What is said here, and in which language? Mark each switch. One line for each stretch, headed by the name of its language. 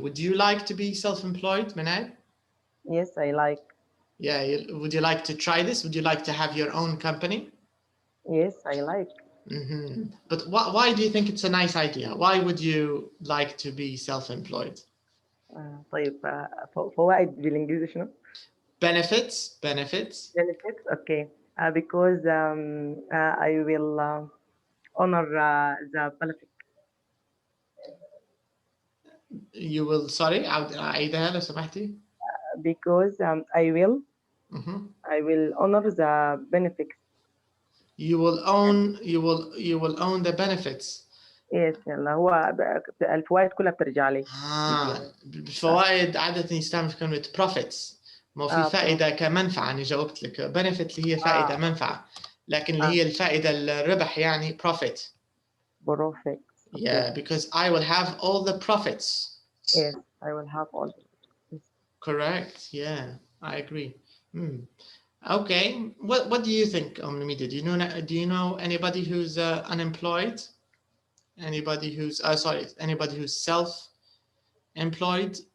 English: Would you like to be self-employed, Manal? Yes, I like. Yeah. Would you like to try this? Would you like to have your own company? Yes, I like. But why do you think it's a nice idea? Why would you like to be self-employed?
Arabic: طيب فوائد بالإنجليزي شنو؟
English: Benefits. Okay. Because I will honor the benefit. You will, sorry,
Arabic: أعيدها لو سمحتي.
English: Because I will honor the benefits. You will own the benefits.
Arabic: Yes, اللي هو الفوائد كلها بترجع لي. الفوائد عادة يستعمل في كلمة profits. ما في فائدة كمنفعة. أنا جاوبت لك benefit اللي هي فائدة منفعة. لكن اللي هي الفائدة الربح يعني profit.
English: Profit. Yeah, because I will have all the profits. Yes, I will have all. Correct. Yeah, I agree. Okay. What do you think, Media? Do you know anybody who's unemployed? Anybody who's self-employed?